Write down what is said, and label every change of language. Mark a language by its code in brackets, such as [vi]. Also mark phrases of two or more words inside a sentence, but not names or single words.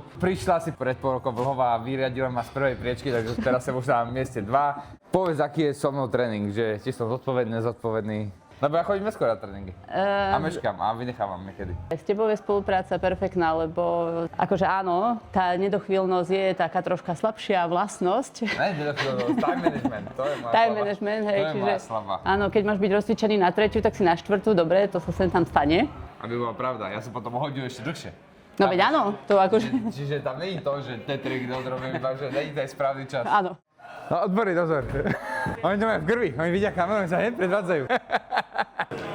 [sk] Prišla si pred pol rokom Vlhová a vyriadila ma z prvej priečky, takže teraz som už na mieste 2. Povedz, aký je so mnou tréning, že či som zodpovedný, nezodpovedný. Lebo ja chodím neskôr na tréningy. A meškám a vynechávam niekedy. S tebou je spolupráca perfektná, lebo akože áno, tá nedochvíľnosť je taká troška slabšia vlastnosť. Ne, [en] time management, [sk] to je moja Time slava. management, hej, To je čiže moja slava. áno, keď máš byť rozcvičený na 3, tak si na 4, dobre, to sa sem tam stane. Aby bola pravda, ja som potom hodil ešte dlhšie. No veď áno, to akože, Čiže tam nie je to, že tetrik odrobím, iba že nie je správny čas. áno. No odborný dozor. Oni to majú v krvi, oni vidia kameru, oni sa hneď predvádzajú.